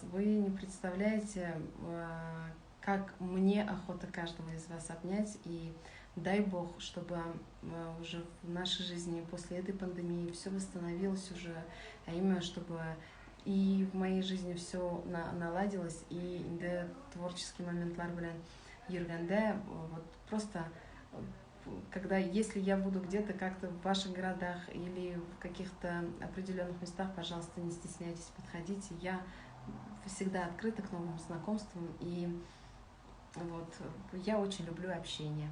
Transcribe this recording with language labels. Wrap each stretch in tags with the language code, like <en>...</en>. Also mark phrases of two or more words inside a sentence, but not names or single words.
<ru>Вы не представляете, как мне охота каждого из вас обнять. И дай Бог, чтобы уже в нашей жизни после этой пандемии все восстановилось уже, а именно, чтобы и в моей жизни все наладилось, и творческий</ru> <tt>моментлар белән йөргәндә,</tt> <ru>вот просто когда, если я буду где-то как-то в ваших городах или в каких-то определенных местах, пожалуйста, не стесняйтесь, подходите. Я всегда открыта к новым знакомствам, и вот я очень люблю общение.</ru>